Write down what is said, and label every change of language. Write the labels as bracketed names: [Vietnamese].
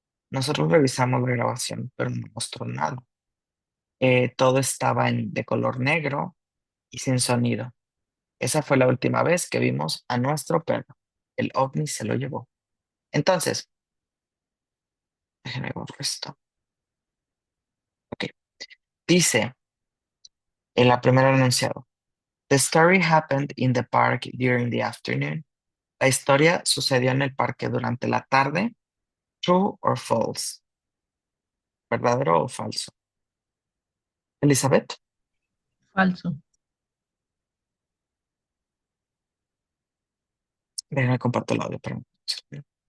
[Spanish] Nosotros revisamos la grabación, pero no mostró nada. Todo estaba de color negro y sin sonido. Esa fue la última vez que vimos a nuestro perro. El ovni se lo llevó. Entonces, déjenme borrar esto. Ok. Dice en la primera enunciado. [English] The story happened in the park during the afternoon. [Spanish] La historia sucedió en el parque durante la tarde. [English] True or false? [Spanish] ¿Verdadero o falso? Elizabeth, Falso. déjame compartir el audio.